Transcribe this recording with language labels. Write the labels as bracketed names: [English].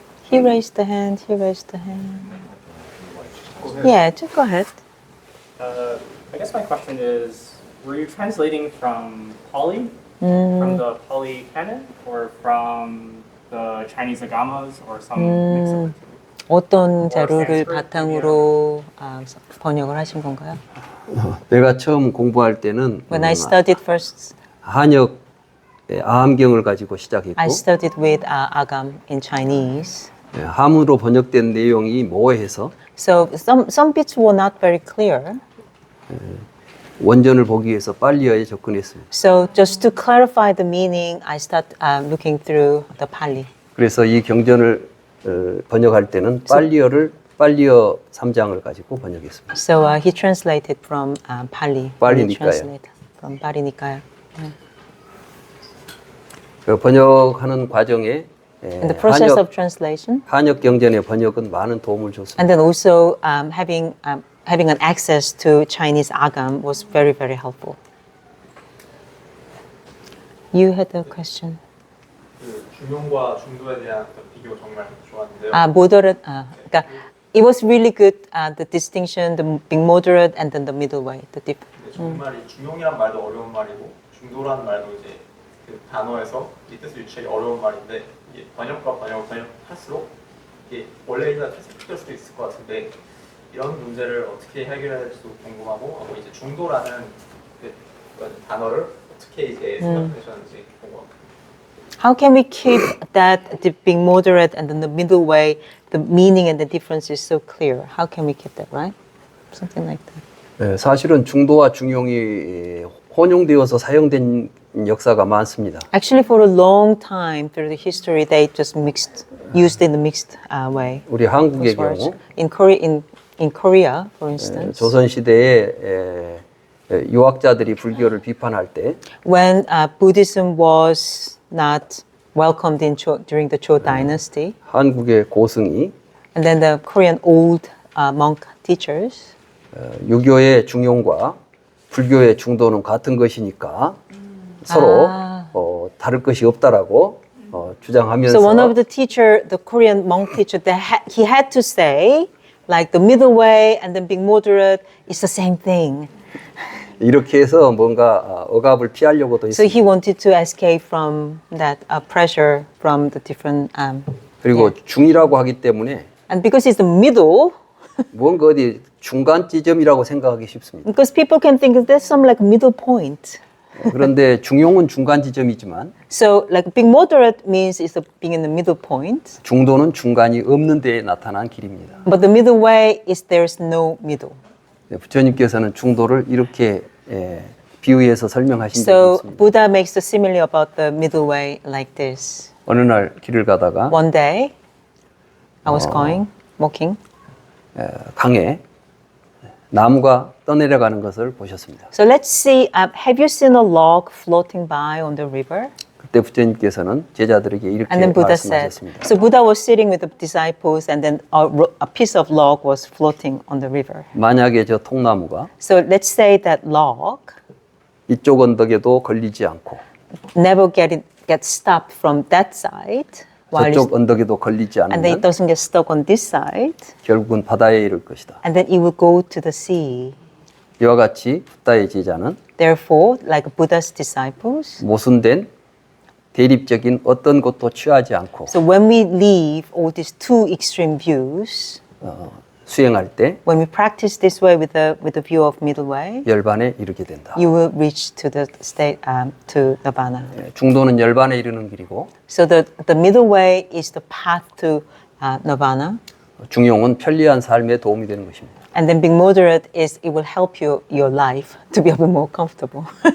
[English] He raised the hand. He raised the hand. Yeah, just go ahead. I guess my question is, were you translating from Pali, from the Pali canon, or from the Chinese agamas, or some mix of the two? [Korean] 어떤 자료를 [English] Sanskrit, [Korean] 바탕으로 번역을 하신 건가요? 내가 처음 공부할 때는 [English] When I studied first, [Korean] 한역 아함경을 가지고 시작했고 [English] I studied with Agam in Chinese. [Korean] 함으로 번역된 내용이 모호해서 [English] So some bits were not very clear. [Korean] 원전을 보기 위해서 빨리어에 접근했습니다. [English] So just to clarify the meaning, I start looking through the Pali. [Korean] 그래서 이 경전을 번역할 때는 빨리어 3장을 가지고 번역했습니다. [English] So he translated from Pali. Pali He Nikaya. translated from Pali Nikaya. [Korean] 그 번역하는 과정에 [English] In the process of translation, [Korean] 한역 경전의 번역은 많은 도움을 줬습니다. [English] and then also having an access to Chinese Agam was very, very helpful. You had a question. [Korean] 그 중용과 중도에 대한 어떤 비교 정말 좋았는데요. [English] Moderate. [Korean] 그러니까 [English] it was really good. The distinction, the being moderate, and then the middle way. The [Korean] 근데 정말 이 중용이란 말도 어려운 말이고 중도라는 말도 이제 그 단어에서 이 뜻을 유추하기 어려운 말인데 이게 번역과 번역할수록 이게 원래 있는 뜻이 바뀔 수도 있을 것 같은데 이런 문제를 어떻게 해결해야 될지도 궁금하고 이제 중도라는 그 단어를 어떻게 이제 생각하셨는지 궁금합니다. [English] How can we keep that the being moderate and then the middle way, the meaning and the difference is so clear? How can we keep that, right? Something like that. [Korean] 사실은 중도와 중용이 혼용되어서 사용된 역사가 많습니다. [English] Actually, for a long time through the history, they just used in the mixed way. [Korean] 우리 한국의 [English] Those words. [Korean] 경우 [English] In Korea, for instance, [Korean] 조선 시대에 유학자들이 불교를 비판할 때 [English] when Buddhism was not welcomed in during the Chou dynasty, [Korean] 한국의 고승이 [English] and then the Korean old monk teachers, [Korean] 유교의 중용과 불교의 중도는 같은 것이니까 서로 다를 것이 없다라고 주장하면서 [English] so one of the teacher, the Korean monk teacher, he had to say like the middle way and then being moderate is the same thing. [Korean] 이렇게 해서 뭔가 억압을 피하려고도 [English] So [Korean] 했습니다. [English] he wanted to escape from that pressure from the different. [Korean] 그리고 중이라고 하기 때문에 [English] And because it's the middle, [Korean] 뭔가 어디 중간 지점이라고 생각하기 쉽습니다. [English] because people can think there's some like middle point. [Korean] 그런데 중용은 중간 지점이지만 [English] So like being moderate means it's being in the middle point, [Korean] 중도는 중간이 없는 데에 나타난 길입니다. [English] but the middle way is there's no middle. [Korean] 부처님께서는 중도를 이렇게 비유해서 설명하신 적이 [English] So [Korean] 있습니다. [English] Buddha makes the simile about the middle way like this. [Korean] 어느 날 길을 가다가 [English] One day, I was walking. [Korean] 강에 나무가 떠내려가는 것을 보셨습니다. [English] So let's see, have you seen a log floating by on the river? [Korean] 그때 부처님께서는 제자들에게 이렇게 [English] And then Buddha said, [Korean] 말씀하셨습니다. [English] so Buddha was sitting with the disciples and then a piece of log was floating on the river. [Korean] 만약에 저 통나무가 [English] So let's say that log [Korean] 이쪽 언덕에도 걸리지 않고 [English] never get stopped from that side, while [Korean] 저쪽 언덕에도 걸리지 [English] and then it [Korean] 않으면 [English] doesn't get stuck on this side, [Korean] 결국은 바다에 이를 것이다. [English] and then it will go to the sea. [Korean] 이와 같이 붓다의 제자는 [English] Therefore, like Buddha's disciples, [Korean] 모순된 대립적인 어떤 것도 취하지 않고 [English] so when we leave all these two extreme views, [Korean] 수행할 때 [English] when we practice this way with the view of middle way, [Korean] 열반에 이르게 된다. [English] you will reach to the state to nirvana. [Korean] 중도는 열반에 이르는 길이고 [English] So the middle way is the path to nirvana, [Korean] 중용은 편리한 삶에 도움이 되는 것입니다. [English] and then being moderate is it will help your life to be a bit more comfortable.